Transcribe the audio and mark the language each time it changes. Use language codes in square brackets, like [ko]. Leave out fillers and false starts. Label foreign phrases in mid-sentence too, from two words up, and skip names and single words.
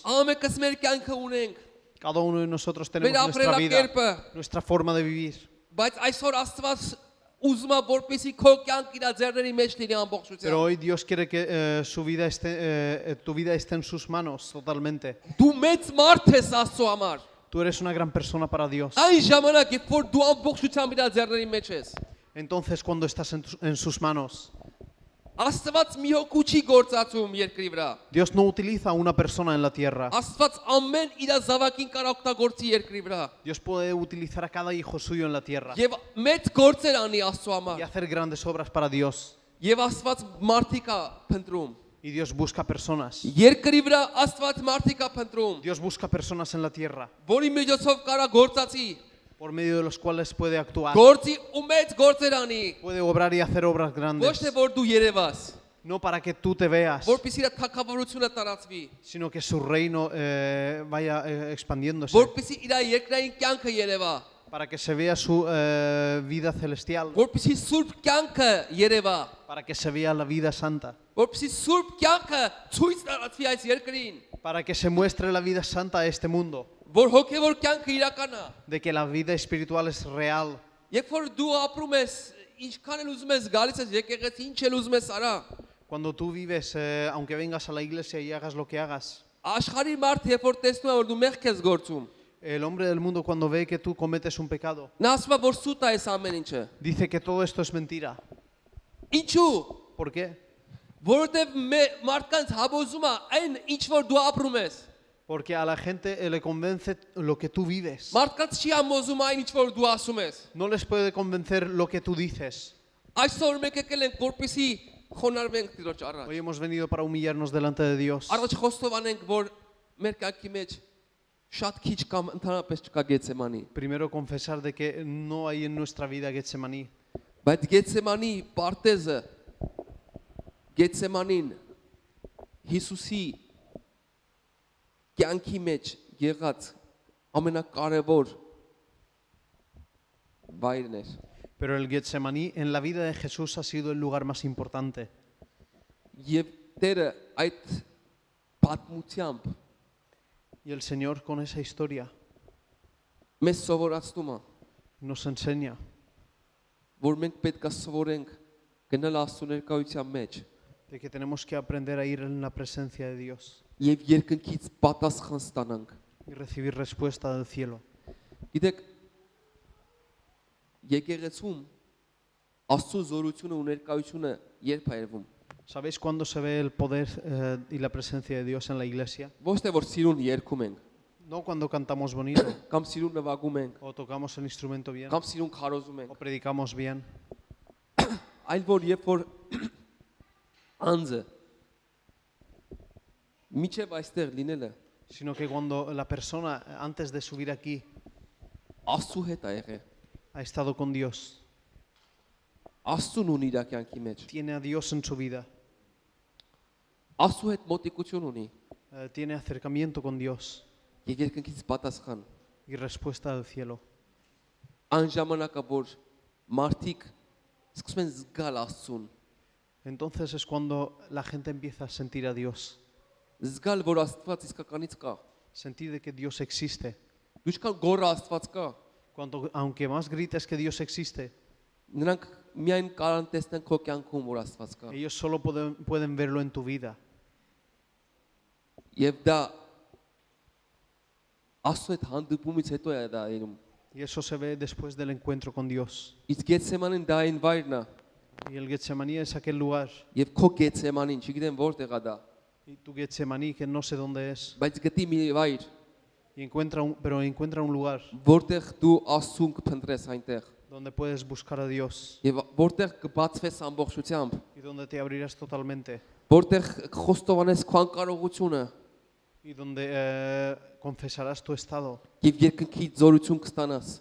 [hy] Ամենքս մեր կյանքը ունենք, [es] Cada uno de nosotros tenemos [hy] մեր [es] nuestra vida, [hy] ապրելակերպը, [es] nuestra forma de vivir. [hy] բայց այսօր Աստված ուզում է որպեսի քո կյանքը իր ձեռների մեջ լինի [es] Pero [hy] ամբողջությամբ։ [es] hoy Dios quiere que tu vida esté en sus manos totalmente. [hy] Դու մեծ մարդ ես Աստծո համար։ [es] Tú eres una gran persona para Dios. [hy] Այն ժամանակ, երբ որ դու ամբողջությամբ իր ձեռների մեջ ես, [es] Entonces cuando estás en sus manos, [hy] Աստված մի հոգու չի գործածում երկրի վրա։ [es] Dios no utiliza a una persona en la tierra. [hy] Աստված ամեն իր զավակին կարող օգտագործի երկրի վրա։ [es] Dios puede utilizar a cada hijo suyo en la tierra [hy] Եվ մեծ գործեր անի Աստծո [es] y [hy] համար։ [es] hacer grandes obras para Dios. [hy] Եվ Աստված մարդիկ է փնտրում։ [es] Y Dios busca personas. [hy] Երկրի վրա Աստված մարդիկ է փնտրում, [es] Dios busca personas en la tierra [hy] որի միջոցով կարա գործածի, [es] por medio de los cuales puede actuar. [hy] գործի ու մեծ գործեր անի։ [es] Puede obrar y hacer obras [hy] Ոչ [es] grandes. [hy] թե որ դու երևաս, [es] No para que tú te veas, [hy] որպեսզի իր թագավորությունը տարածվի, [es] sino que su reino vaya expandiéndose. [hy] որպեսզի իր երկրային կյանքը երևա, [es] Para que se vea su vida celestial. [hy] որպեսզի սուրբ կյանքը երևա, [es] Para que se vea la vida santa. [hy] որպեսզի սուրբ կյանքը ցույց տարածվի այս երկրին, [es] Para que se muestre la vida santa a este mundo. [hy] որ հոգևոր կյանքը իրական է։ [es] De que la vida espiritual es real. [hy] Երբ որ դու ապրում ես, ինչքան էլ ուզում ես գալիս ես եկեղեցի, ինչ էլ ուզում ես արա, [es] Cuando tú vives, aunque vengas a la iglesia y hagas lo que hagas, [hy] աշխարհի մարդը երբ որ տեսնում է որ դու մեղք ես գործում, [es] el hombre del mundo cuando ve que tú cometes un pecado, [hy] նա ասում է որ սուտ է այս ամեն ինչը։ [es] dice que todo esto es mentira. [hy] Ինչու՞։ [es] ¿Por qué? [hy] Որովհետև մարդկանց հավոզում է այն ինչ որ դու ապրում ես։ [es] Porque a la gente le convence lo que tú vives. [hy] Մարդկանց չի ամոզում այն ինչ որ դու ասում ես։ [es] No les puede convencer lo que tú dices. [hy] Այսօր մենք եկել ենք որպեսի խոնարհվենք Տիրոջ առաջ։ [es] Hoy hemos venido para humillarnos delante de Dios. [hy] Առաջ խոստովանենք, որ մեր կյանքի մեջ շատ քիչ կամ ընդհանրապես չկա Գեցեմանի։ [es] Primero confesar de que no hay en nuestra vida Getsemaní. [hy] Բայց Գեցեմանի պարտեզը Գեցեմանին Հիսուսի կյանքի մեջ եղած ամենակարևոր վայրն էր։ [es] Pero el Getsemaní en la vida de Jesús ha sido el lugar más importante. [hy] Եվ Տերը այդ պատմությամբ [es] Y el Señor con esa historia [hy] մեզ սովորացնում է, [es] nos enseña [hy] որ մենք պետք է սովորենք գնալ Աստծո ներկայության մեջ [es] de que tenemos que aprender a ir en la presencia de Dios [hy] եւ երկնքից պատասխան ստանանք։ [es] y recibir respuesta del cielo. [hy] Գիտեք, եկեղեցում Աստծո զորությունը ու ներկայությունը երբ է երևում։ [es] ¿Sabéis cuándo se ve el poder y la presencia de Dios en la iglesia? [hy] Ոչ թե որ սիրուն երգում ենք, [es] No cuando cantamos bonito [hy] կամ սիրուն նվագում ենք, [es] o tocamos el instrumento bien [hy] կամ սիրուն քարոզում ենք, [es] o predicamos bien, [hy] այլ որ երբ որ անձը միջև այստեղ լինելը [es] sino que cuando la persona antes de subir aquí [hy] Աստծո հետ է եղել, [es] ha estado con Dios, [hy] Աստծուն ունի իր կյանքի մեջ, [es] tiene a Dios en su vida, [hy] Աստծո հետ մոտիկություն ունի [es] tiene acercamiento con Dios [hy] եւ երկնքից պատասխան։ [es] y respuesta del cielo. [hy] Այն ժամանակը որ մարդիկ սկսում են զգալ Աստծուն, [es] Entonces es cuando la gente empieza a sentir a Dios, [hy] զգալ որ Աստված իսկականից կա, [es] sentir de que Dios existe. [hy] ինչքան գոռ Աստված կա, [es] Cuando, aunque más grites que Dios existe, [hy] նրանք միայն կարան տեսնեն քո կյանքում որ Աստված կա։ [es] ellos solo pueden verlo en tu vida. [hy] Եվ դա Աստծո հետ հանդիպումից հետո է դա երում։ [es] Y eso se ve después del encuentro con Dios. [hy] Իսկ Գեցեմանին դա այն վայրն է, [es] Y el Getsemaní es aquel lugar. [hy] եւ քո Գեցեմանին, չգիտեմ որտեղ է դա, [es] Y tu Getsemaní, que no sé dónde es, [hy] բայց գտի մի վայր, [es] y pero encuentra un lugar [hy] որտեղ դու Աստծուն կփնտրես այնտեղ, [es] donde puedes buscar a Dios [hy] եւ որտեղ կբացվես ամբողջությամբ, [es] y donde te abrirás totalmente [hy] որտեղ կխոստովանես քո անկարողությունը [es] y donde confesarás tu estado [hy] եւ երկնքի զորություն կստանաս,